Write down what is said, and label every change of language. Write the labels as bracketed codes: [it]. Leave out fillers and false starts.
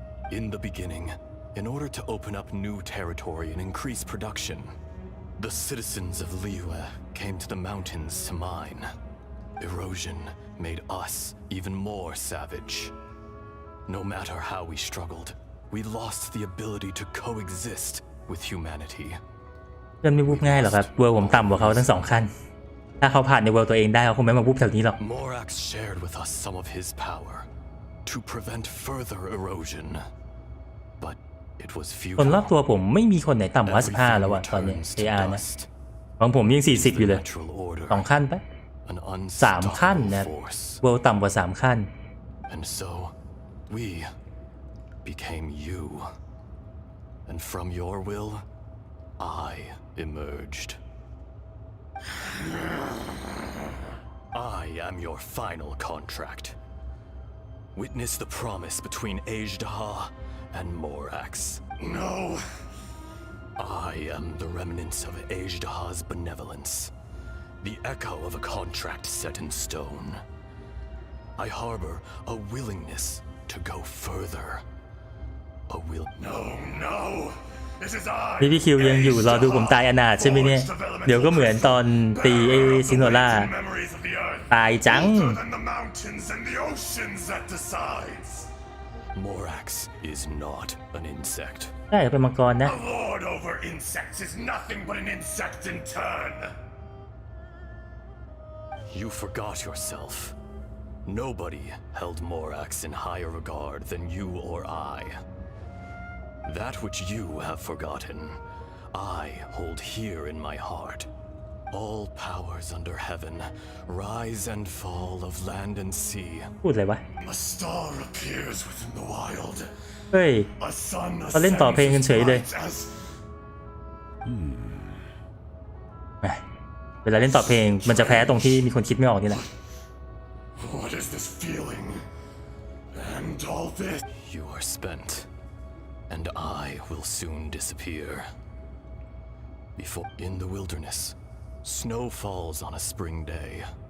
[en] In the beginning, in order to open up new territory and increase production, the citizens of Liyue came to the mountains to mine. Erosion made us even more savage. No matter how we struggled, we lost the ability to coexist with humanity. [th] เพื่อนไม่วุบง่ายหรอกครับเวิร์ผมต่ำกว่าเขาทั้ง2 ขั้นถ้าเขาผ่านในเวิร์ตัวเองได้เขาคงไม่มาวุบแถวนี้หรอก [en] Morax shared with us some of his power to prevent further erosion, but it was [th] คนรอบ [en] futile. [th] ตัวผมไม่มีคนไหนต่ำกว่า15แล้วอะตอนนี้ AR นะของผมยัง40อยู่เลย2 ขั้นปะ3 ขั้นนะเวิร์ต่ำกว่า3 ขั้น [en] And so, we became you. And from your will, I emerged. I am your final contract. Witness the promise between Ajdaha and Morax. No. I am the remnants of Ajdaha's benevolence, the echo of a contract set in stone. I harbor a willingness to go further. A will. No. This is I. [th] พี่คิวยังอยู่รอดูผมตายอนาถใช่ไหมเนี่ยเดี๋ยวก็เหมือนตอนตีไอ้ซิโนล่าตายจัง [en] Morax is not an insect. [th] ใช่เป็นมังกรนะ [en] A lord over insects is nothing but an insect in turn. You forgot yourself. Nobody held Morax in higher regard than you or I. That which you have forgotten, I hold here in my heart. All powers under heaven, rise and fall of land and sea. [th] พูดอะไรวะ [en] A star appears within the wild. เฮ้ย A sun [th] เขาเล่นต่อเพลงกันเฉยเลย เวลาเล่นต่อเพลงมันจะแพ้ตรงที่มีคนคิดไม่ออกนี่แหละ [en] What is this feeling? And all this? You are spent, and I will soon disappear. Before in the wilderness, snow falls on a spring day.